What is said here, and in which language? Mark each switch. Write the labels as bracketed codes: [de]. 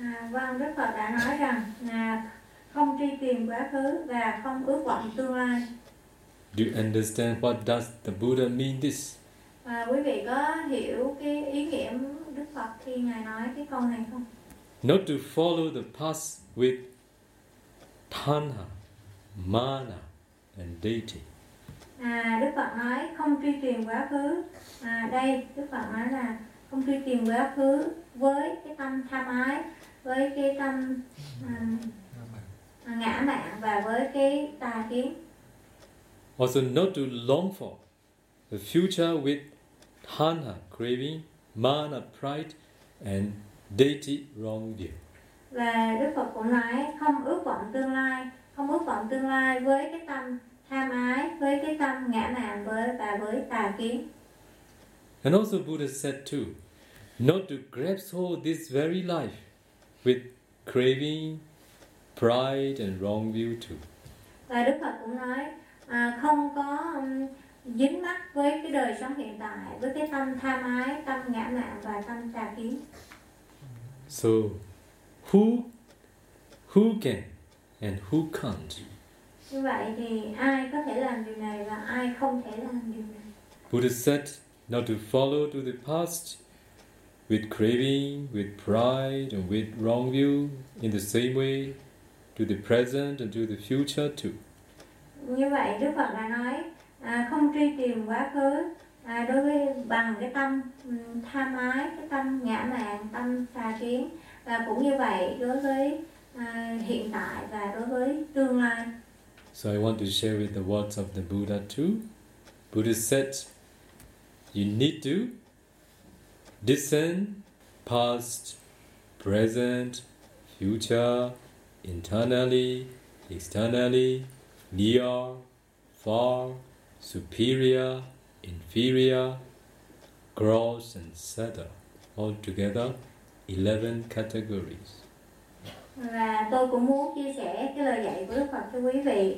[vi] Vâng, Đức Phật đã nói rằng không truy tìm quá khứ và không ước vọng tương lai. [en] Do you understand what does the Buddha mean this? [vi] Quý vị có hiểu cái ý nghĩa Đức Phật khi ngài nói cái câu này không? [en] Not to follow the past with tanha, mana, and deity. [vi] À, Đức Phật nói không truy tìm quá khứ. À, đây Đức Phật nói là không truy tìm quá khứ với cái tâm tham ái, với cái tâm ngã mạn và với cái tà kiến. [en] Also not to long for the future with tanha craving, mana pride and deity wrong view. [vi] Và Đức Phật cũng nói không ước vọng tương lai, không ước vọng tương lai với cái tâm tham ái, với cái tâm ngã mạn và với tà kiến. [en] And also Buddha said too, not to grasp hold this very life with craving, pride and wrong view too. [vi] Và Đức Phật cũng nói không có dính mắc với cái đời sống hiện tại, với cái tâm tham ái, tâm ngã mạn và tâm tà kiến. [en] So who can and who can't? [vi] Như vậy thì ai có thể làm điều này và ai không thể làm điều này? [en] Buddha said not to follow to the past with craving, with pride and with wrong view, in the same way to the present and to the future too. [vi] Như vậy Đức Phật đã nói không truy tìm quá khứ đối với bằng cái tâm tham ái, cái tâm ngã mạn, tâm tà kiến, và cũng như vậy đối với hiện tại và đối với tương lai. [en] So I want to share with the words of the Buddha too. Buddha said, you need to discern past, present, future, internally, externally, near, far, superior, inferior, gross and subtle, all together 11 categories. [vi] Và tôi cũng muốn chia sẻ cái lời dạy của Đức Phật cho quý vị.